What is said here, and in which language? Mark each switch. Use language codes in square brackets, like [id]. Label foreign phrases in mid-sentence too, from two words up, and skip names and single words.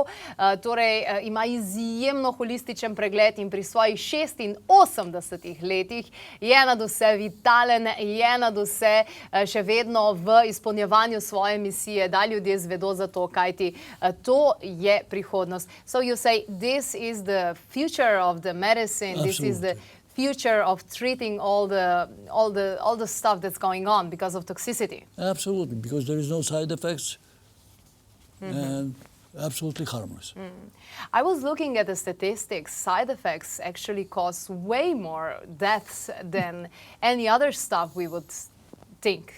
[sl] Torej, ima izjemno holističen pregled in pri svojih 86 letih je nadvse vitalen, je nadvse še vedno v izpolnjevanju svoje misije, da ljudje zvedo za to, kajti to je prihodnost. [en] So you say, this is the future of the medicine, this is the future of treating all the stuff that's going on because of toxicity. Absolutely, because there is no side effects and absolutely harmless. I was looking at the statistics. Side effects actually cause way more deaths than any other stuff we would think.